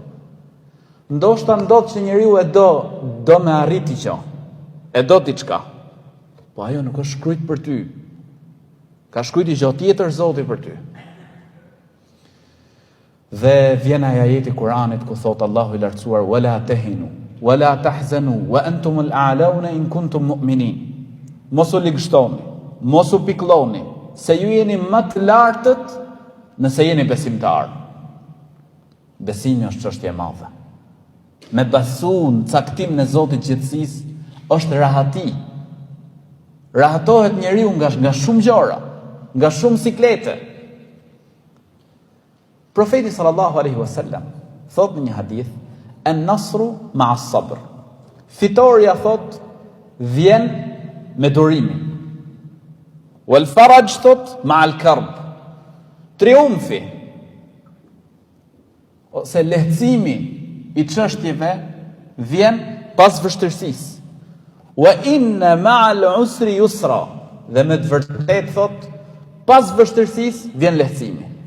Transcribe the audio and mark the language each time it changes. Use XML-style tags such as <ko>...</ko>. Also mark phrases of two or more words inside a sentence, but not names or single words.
<sq>Ndoshta ndodh që njeriu e do me arriti që, e do diçka. Po ajo nuk është shkruajt për ty. Ka shkruajt gjë tjetër Zoti për ty. Dhe vjen ajeti Kuranit ku thot Allahu I lartësuar</sq> <ar>ولا تهنوا ولا تحزنوا وأنتم الأعلون إن كنتم مؤمنين.</ar> <sq>Mos u ligështoni, mos u piklloni, se ju jeni më të lartët nëse jeni besimtar. Besimi është çështje e madhe. Me besu në caktimin e Zotit gjithësisë është rahati. Rahatohet njeriu nga shumë gjëra, nga shumë siklete. Profeti</sq> <ar>صلى الله عليه وسلم</ar> <sq>thot në një hadith,</sq> <ar>النصر مع الصبر.</ar> <sq>Fitoria thot vjen me durimin.</sq> <ar>والفرج thot مع الكرب.</ar> <sq>Triumfi ose lehtësimi I çështjeve vjen pas vështirësisë.</sq> <ar>وإن مع العسر يسرا.</ar> <sq>Dhe me të vërtetë thot pas vështirësisë vjen lehtësimi.</sq>